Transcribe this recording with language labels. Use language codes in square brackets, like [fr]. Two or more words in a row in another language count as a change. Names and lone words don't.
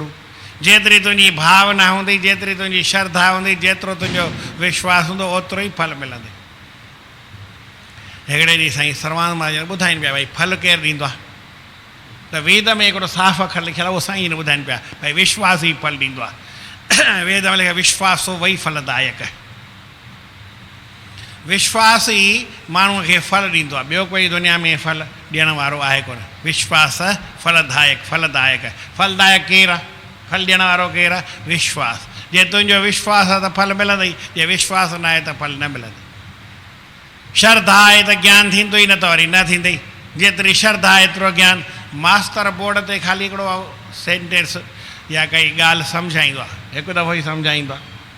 [sd] जेतिरी तुंहिंजी भावना हूंदी, जेतिरी तुंहिंजी श्रद्धा हूंदी, जेतिरो तुंहिंजो विश्वास हूंदो ओतिरो ई फल मिलंदे। हिकिड़े ॾींहुं साईं सर्वानंद महाराज ॿुधाइनि पिया भई फल केरु ॾींदो आहे, त वेद में हिकिड़ो साफ़ अखर लिखियलु आहे, उहो साईं ॿुधाइनि पिया भई विश्वास ई फल ॾींदो आहे। वेद में लिखियो [sa] विश्वासो वही फलदायक, [sd] विश्वास ई माण्हूअ खे फल ॾींदो आहे, ॿियो कोई दुनिया में फल ॾियण वारो आहे कोन। विश्वास फलदायक, फलदायक, फलदायक केरु आहे? फल ॾियण वारो केरु आहे? विश्वास। जे तुंहिंजो विश्वास आहे त फल मिलंदई, जे विश्वास न आहे त फल न मिलंदई। श्रद्धा आहे त ज्ञान थींदो ई न त वरी न थींदई। जेतिरी श्रद्धा एतिरो ज्ञान। मास्तर बोर्ड ते ख़ाली हिकिड़ो सेंटेंस या काई ॻाल्हि सम्झाईंदो आहे, हिकु दफ़ो ई सम्झाईंदो आहे।